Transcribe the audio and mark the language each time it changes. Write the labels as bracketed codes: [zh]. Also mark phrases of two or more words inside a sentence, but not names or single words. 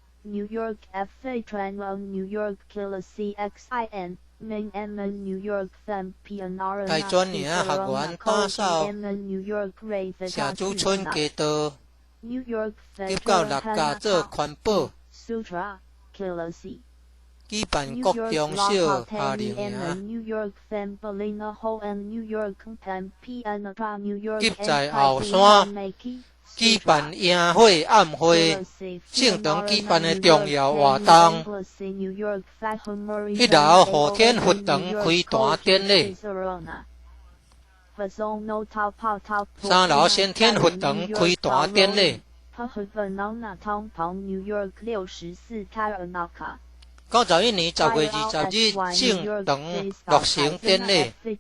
[zh] 大專營學員打掃社區村街道，及到6家做環保。舉辦各種小夏令營，及在後山举办宴会暗会，圣堂举办的重要活动。1楼后天佛堂开坛典礼，3楼先天佛堂开坛典礼。91年10月20日，圣堂落成典礼。